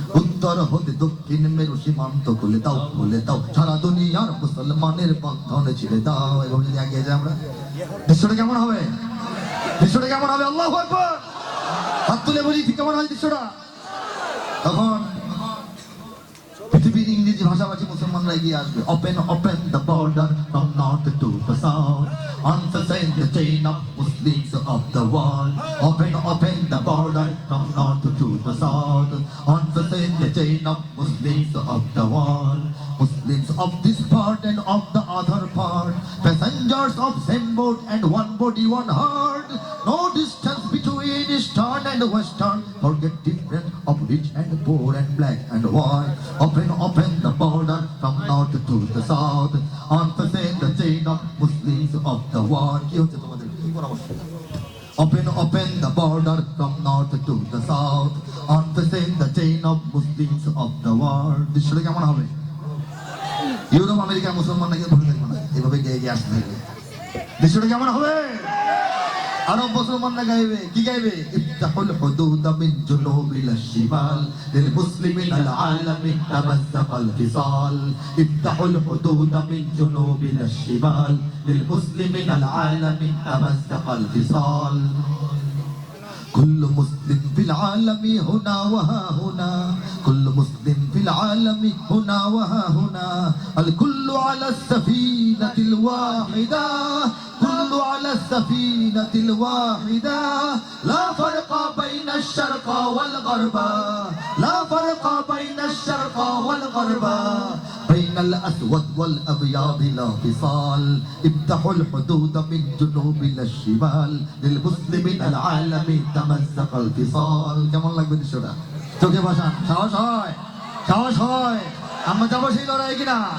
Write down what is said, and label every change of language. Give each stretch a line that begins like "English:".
Bangla: উত্তর হতে দক্ষিণ মেরু সীমান্ত খুলে দাও, সারা দুনিয়ার মুসলমানের বন্ধন ছিঁড়ে দাও। এবং যদি এগিয়ে যাই আমরা, দৃশ্যটা কেমন হবে? দৃশ্যটা কেমন হবে? আল্লাহু আকবার, হাত তুলে বলি, ঠিক কেমন হয় দৃশ্যটা? তখন পৃথিবীর ইংরেজি ভাষাভাষী মুসলমানরা এগিয়ে আসবে।
English: Open the border from north to the south, unfasten the chain of Muslims of the world. Open the border from north to the south, unfasten the chain of Muslims of the world. Muslims of this part and of the other part, passengers of same boat and one body, one heart. No distance between eastern and western, forget difference of rich and poor and black and white. Open the border from north to the south, unfasten the chain of Muslims of the world.
Bangla: কি হচ্ছে তোমাদের? কি পরামর্শ?
English: Open the border from north to the south, unfasten the chain of Muslims of the world.
Bangla: দৃশ্যটা কেমন হবে? Europe আমেরিকার মুসলমান নাকি বসে থাকবে না, এভাবে গিয়ে আসতে থাকবে। দৃশ্যটা কেমন হবে? আরব মুসলমানরা গাইবে, কি গাইবে?
Arabic: ইফতাহুল হুদুদ মিন জুনুবিল শিমাল, লিল মুসলিমিন আল আলামি তামাজ্জাকাল ফিসাল। ইফতাহুল হুদুদ মিন জুনুবিল শিমাল, লিল মুসলিমিন আল আলামি তামাজ্জাকাল ফিসাল। كل مسلم في العالم هنا وها هنا، كل مسلم في العالم هنا وها هنا، الكل على السفينة الواحدة، كل على السفينة الواحدة لا فرق بين الشرق والغرب لا فرق بين الشرق والغرب بين الأسود والأبيض لا فصال افتحوا الحدود من جنوب إلى الشمال للمسلمين العالم تمزق الفصال
Bangla: কেমন লাগবে দৃশ্যটা চোখে ভাষা সাহস হয় আমরা যাবো সেই লড়াই কিনা